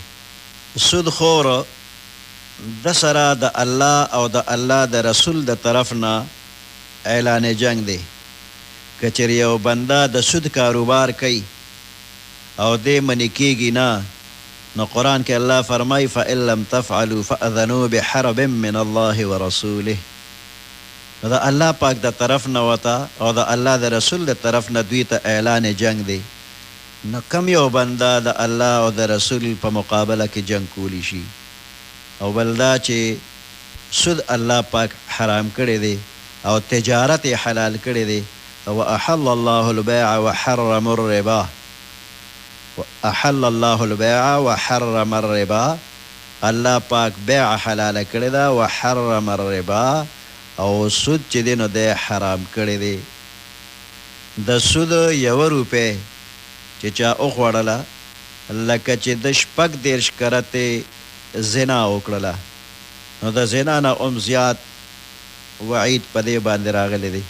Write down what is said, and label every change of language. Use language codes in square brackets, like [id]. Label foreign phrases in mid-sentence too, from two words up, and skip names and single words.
[ps] سودخور د سره د الله او د الله د رسول د طرف نه اعلان جنگ دی. که چېرې یو بنده د سود کاروبار کوي او دې منې کېږي نه، نو قرآن کې الله فرمایي [ar] فإن لم تفعلوا فأذنوا بحرب من الله ورسوله، [ps] نو د الله پاک د طرف نه وته او د الله د رسول د طرف نه دوی ته اعلان جنگ دی. نو کم یو بنده د الله او د رسول په مقابله کې جنگ کولی شي. او بل دا چې سود الله پاک حرام کړی دی او تجارت یې حلال کړی دی. [ar] وأحل الله البيع وحرم الربا، وأحل الله البيع وحرم الربا، [ps] الله پاک بیع حلال کړی ده، [ar] وحرم الربا، [ps] او سود چې دی نو دی حرام کړی دی. د سود یوه روپۍ چې چا وخوړله لکه چې د 36 کرتې زنا وکړله، نو د زنا نه هم زیات وعید په دې باندې راغلی دی.